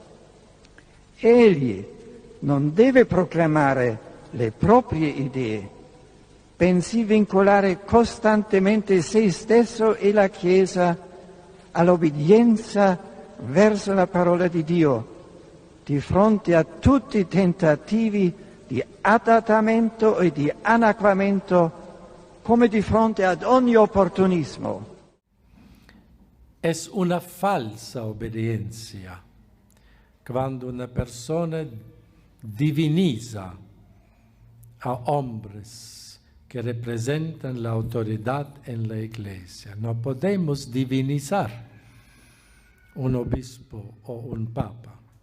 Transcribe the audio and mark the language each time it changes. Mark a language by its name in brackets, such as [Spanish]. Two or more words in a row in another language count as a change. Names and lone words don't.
[Italian] Egli non deve proclamare le proprie idee, bensì vincolare costantemente se stesso e la Chiesa all'obbedienza verso la parola di Dio, di fronte a tutti i tentativi di adattamento e di annacquamento, come di fronte ad ogni opportunismo. [Spanish] Es una falsa obediencia cuando una persona diviniza a hombres que representan la autoridad en la iglesia. No podemos divinizar un obispo o un papa.